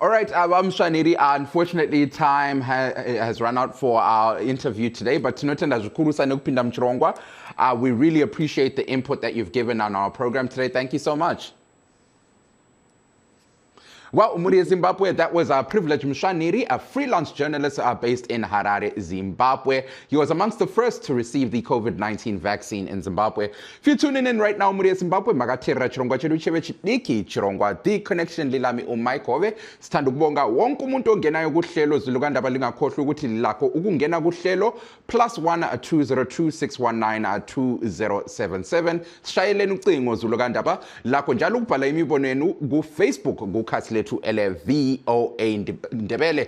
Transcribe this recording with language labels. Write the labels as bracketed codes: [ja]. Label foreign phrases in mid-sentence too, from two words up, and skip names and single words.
[en] All right, Mshwaneri, unfortunately time has run out for our interview today, but we really appreciate the input that you've given on our program today. Thank you so much. Well, Umuri Zimbabwe, that was our Privilege Mshwaneri, a freelance journalist based in Harare, Zimbabwe. He was amongst the first to receive the COVID-19 vaccine in Zimbabwe. If you're tuning in right now, [sn] Umuri Zimbabwe, magatera chirongwa chedu chevechidiki chirongwa The Connection lilami Mike Hove. [nd] Sithanda ukubonga wonke umuntu ongenayo kuhlelo zilukandaba lingakhohlwa ukuthi lakho ukungena kuhlelo +1 202 619 2077. Sishayeleni ucingo zilukandaba lakho njalo ukubhala imibono yenu ku Facebook kukhasi to VOA Ndebele.